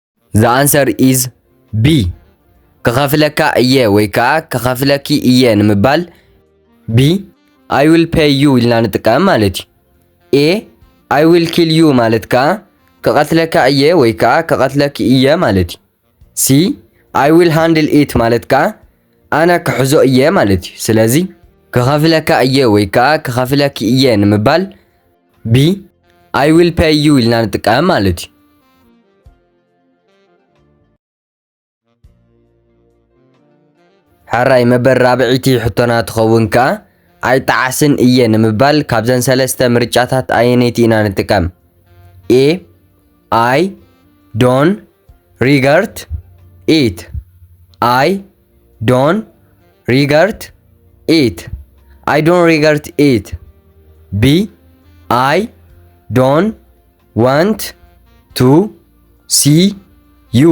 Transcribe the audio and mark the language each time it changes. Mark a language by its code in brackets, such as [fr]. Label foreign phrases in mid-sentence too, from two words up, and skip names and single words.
[en] The answer is B. [ti] ከኸፍለካ እየ ወይ ከዓ ከኸፍለኪ እየ ንምባል [en] B I will pay you [ti] ኢልና ንጥቀም ማለት እዩ። [en] A I will kill you [ti] ማለት ከዓ ከቐትለካ እየ ወይ ከዓ ከቐትለኪ እየ ማለት እዩ። [en] C I will handle it [ti] ማለት ከዓ ኣነ ክሕዞ እየ ማለት እዩ። ስለዚ ከኸፍለካ እየ ወይ ከዓ ከኸፍለኪ እየ ንምባል [en] B I will pay you [ti] ኢልና ንጥቀም ማለት እዩ። ሓራይ መበል ራብዒቲ ሕቶና ትኸውን ከዓ ኣይጠዓስን እየ ንምባል ካብዘን ሰለስተ ምርጫታት ኣየነይቲ ኢና ንጥቀም? [en] A I don't regret it. I don't regret it. I don't regret it. B I don't want to see you.